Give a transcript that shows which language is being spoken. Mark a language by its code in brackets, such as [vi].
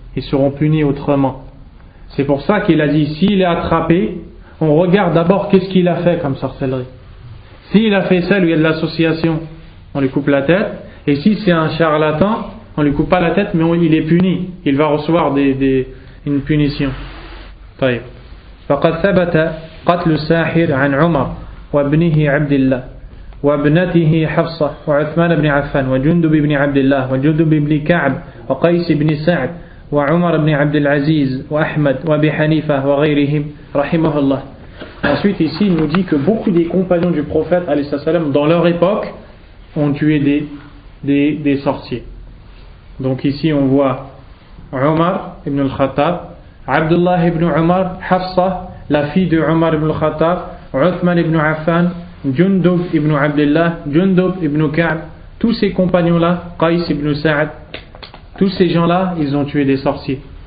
[fr] Ils seront punis autrement. C'est pour ça qu'il a dit, s'il est attrapé, on regarde d'abord qu'est-ce qu'il a fait comme sorcellerie. S'il a fait celle où il y a de l'association, on lui coupe la tête. Et si c'est un charlatan, on lui coupe pas la tête, mais il est puni. Il va recevoir une punition. [ar] طيب. فقد ثبت قتل الساحر عن عمر وابنه عبد الله وابنته حفصة وعثمان بن عفان وجندب بن عبد الله وجندب بن كعب وقيس بن سعد وعمر بن عبد العزيز وأحمد وأبي حنيفة وغيرهم رحمه الله. [fr] Ensuite ici il nous dit que beaucoup des compagnons du prophète alayhi salam dans leur époque ont tué des sorciers. Donc ici on voit Omar ibn al-Khattab, Abdullah ibn Omar, Hafsa, la fille de Omar ibn al-Khattab, Uthman ibn Affan, Jundub ibn Abdullah, Jundub ibn Ka'b, tous ces compagnons-là, Qais ibn Sa'd, tous ces gens-là, ils ont tué des sorciers.